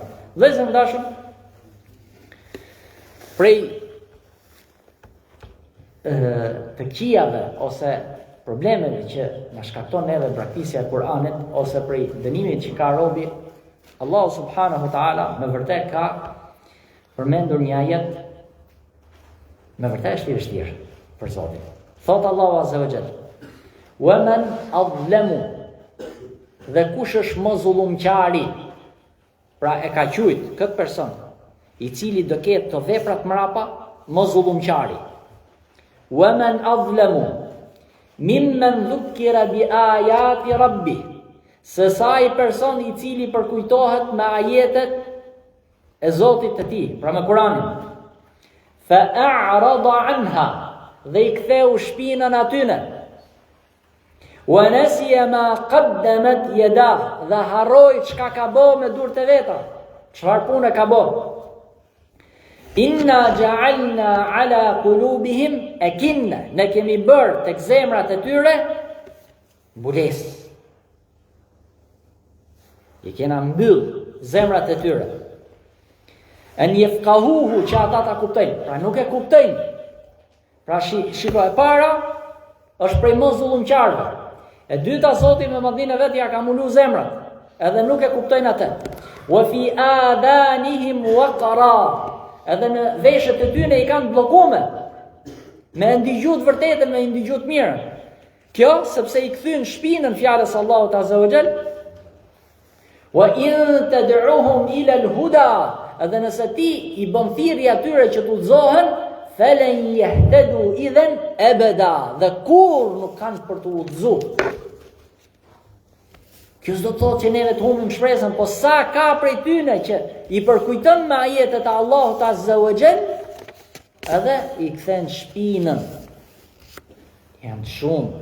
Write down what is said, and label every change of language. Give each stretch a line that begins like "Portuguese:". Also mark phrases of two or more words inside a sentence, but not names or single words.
Albanian: Vëllezër dashur, prej të këqijave ose problemeve që na shkakton neve braktisja e Kur'anit ose prej dënimit që ka robi, Allahu
Arabic: سبحانه وتعالى
Albanian: me vërtet ka përmendur një ajet me vërtet është I vështirë për Zotin. Thot Allahu
Arabic: عز وجل: "ومن أظلم",
Albanian: dhe kush është më zullumqari? Pra e ka qujt këtë person I cili do ketë të veprat mrapa më zullumqari.
Arabic: "ومن أظلم ممن ذكر بآيات ربه",
Albanian: se sa I person I cili përkujtohet me ajetet e Zotit të tij, pra me Kur'anin.
Arabic: فأعرض عنها,
Albanian: dhe I ktheu shpinën atyne.
Arabic: ونسي ما قدمت يداه,
Albanian: dhe harroi çka ka bë me durët e veta. Çfarë pune ka bë?
Arabic: إنا جعلنا على قلوبهم أكنة,
Albanian: ne kemi bërë tek zemrat e tyre mbulesë. I kena mbyll zemrat e tyre.
Arabic: أن يفقهوه,
Albanian: që ata ta kuptojnë. Pra nuk e kuptojnë. Pra shiko e para është prej mos zullumqarve. E dyta Zoti me madhinë e vet ja ka mulu zemrat. Edhe nuk e kuptojnë atë.
Arabic: وفي آذانهم وقرا,
Albanian: edhe në veshët e tyre I kanë bllokuar. Me ndigju të vërtetën, me ndigju të mirën. Kjo sepse I kthyn shpinën fjalës Allahut
Arabic: عز وجل. وإن تدعهم إلى الهدى,
Albanian: edhe nëse ti I bën thirrje atyre që të udhëzohen,
Arabic: فلن يهتدوا إذا أبدا,
Albanian: dhe kur nuk kanë për të udhëzuar. Kjo s'do të thotë që neve të humbim shpresën, po sa ka prej tyne që I përkujton me ajetet e Allahut
Arabic: عز وجل,
Albanian: edhe I kthen shpinën. Janë shumë.